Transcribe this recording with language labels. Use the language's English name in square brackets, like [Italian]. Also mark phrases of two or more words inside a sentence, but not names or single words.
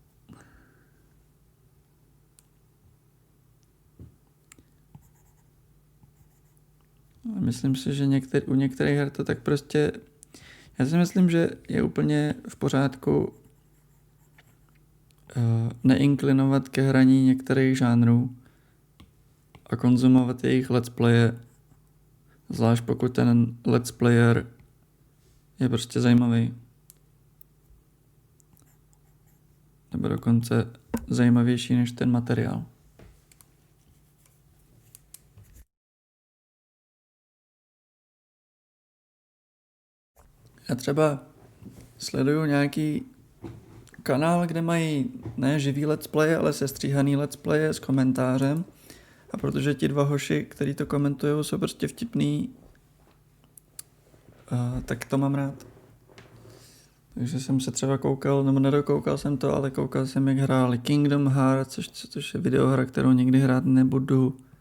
[Czech] Myslím si, že u některých her to tak prostě... Já si myslím, že je úplně v pořádku neinklinovat ke hraní některých žánrů a konzumovat jejich [English] let's playe, [Czech] zvlášť pokud ten [English] let's player [Czech] je prostě zajímavý. Nebo dokonce zajímavější než ten materiál. Já třeba sleduju nějaký kanál, kde mají ne živý [English] let's play, [Czech] ale sestříhaný [English] let's play [Czech] s komentářem A protože ti dva hoši, který to komentují, jsou prostě vtipný, tak to mám rád. Takže jsem se třeba koukal, nebo nedokoukal jsem to, ale koukal jsem, jak hráli Kingdom Hearts, což je videohra, kterou nikdy hrát nebudu.